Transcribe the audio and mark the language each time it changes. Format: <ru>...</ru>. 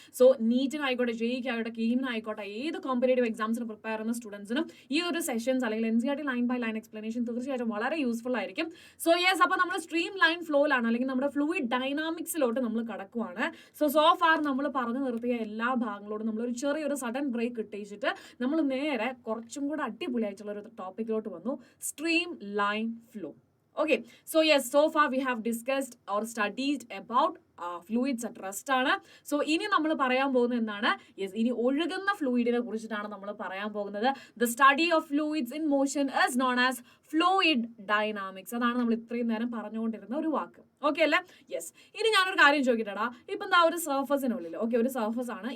<ml>So നീറ്റിനായിക്കോട്ടെ, JEE-ക്കായിക്കോട്ടെ, കീമിനായിക്കോട്ടെ, ഏത് competitive എക്സാംസിന് prepare ചെയ്യുന്ന സ്റ്റുഡൻസിനും ഈ ഒരു സെഷൻസ് അല്ലെങ്കിൽ NCERT line by line explanation തീർച്ചയായിട്ടും വളരെ യൂസ്ഫുൾ ആയിരിക്കും. സോ യെസ്, അപ്പോൾ നമ്മൾ സ്ട്രീം ലൈൻ ഫ്ലോയിലാണ് അല്ലെങ്കിൽ നമ്മുടെ ഫ്ലൂയിഡ് ഡൈനാമിക്സിലോട്ട് നമ്മൾ കടക്കുവാണ്. സോ ഫാർ നമ്മൾ പറഞ്ഞു നിർത്തിയ എല്ലാ ഭാഗങ്ങളോടും നമ്മളൊരു ചെറിയൊരു സഡൻ ബ്രേക്ക് ഇട്ടിച്ചിട്ട് നമ്മൾ നേരെ കുറച്ചും കൂടെ അടിപൊളിയായിട്ടുള്ള ഒരു ടോപ്പിക്കിലോട്ട് വന്നു, stream line flow.</ml> <en>Okay, so yes, so far we have discussed or studied about fluids at rest</en> <ml>ആണ്. സോ ഇനി നമ്മൾ പറയാൻ പോകുന്നത് എന്താണ്? ഇനി ഒഴുകുന്ന ഫ്ലൂയിഡിനെ കുറിച്ചിട്ടാണ് നമ്മൾ പറയാൻ പോകുന്നത്.</ml> <en>The study of fluids in motion is known as fluid dynamics.</en> <ml>അതാണ് നമ്മൾ ഇത്രയും നേരം പറഞ്ഞുകൊണ്ടിരുന്ന ഒരു വാക്ക്. ഓക്കെ അല്ലേ? യെസ്. ഇനി ഞാനൊരു കാര്യം ചോദിക്കട്ടെടാ. ഇപ്പം എന്താ ഒരു സർഫസിനുള്ളിൽ, ഓക്കെ, ഒരു സർഫസ് ആണ്.</ml>